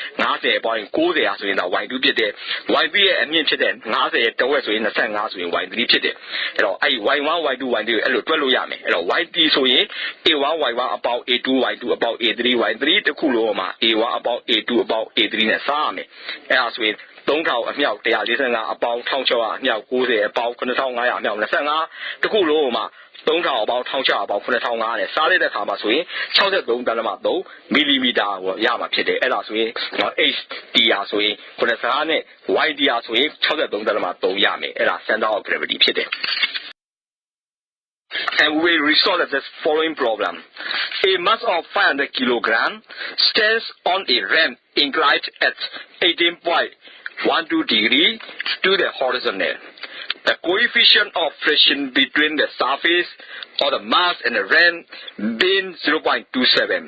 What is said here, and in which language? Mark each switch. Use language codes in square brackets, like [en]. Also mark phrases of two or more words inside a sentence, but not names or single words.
[my] 50 ပေါင်းရင်90ရာဆိုရင်တော့ Y2 ဖြစ်တယ် Y3 ရဲ့အမြင့်ဖြစ်တဲ့50ရဲ့တဝက်ဆိုရင်25ဆိုရင် Y3 ဖြစ်တယ်အဲ့တော့အဲ့ Y1 Y2 Y3 အဲ့လိုတွက်လို့ရမယ်အဲ့တော့ YT ဆိုရင် A1 Y1 about A2 Y2 about A3 Y3 တခုလုံးမှာ A1 about A2 about A3 နဲ့စားရမယ်အဲ့ဒါဆိုရင်3000အမြောက်145အပေါင်း1600အမြောက်90အပေါင်း9500အမြောက်25တခုလုံးမှာ3000အပေါင်း1600အပေါင်း9500နဲ့စားလိုက်တဲ့အခါမှာဆိုရင် 63.3 millimeter ကိုရမှာဖြစ်တယ်အဲ့ဒါဆိုရင် HDR ဆိုရင်95နဲ့ YDR ဆိုရင်63.3ရမယ်အဲ့ဒါ [en] center of gravity [my] ဖြစ်တယ် [en] And we will resolve this following problem. A mass of 500 kilogram stands on a ramp inclined at 18.12 degree to the horizontal. The coefficient of friction between the surface of the mass and the ramp being 0.27.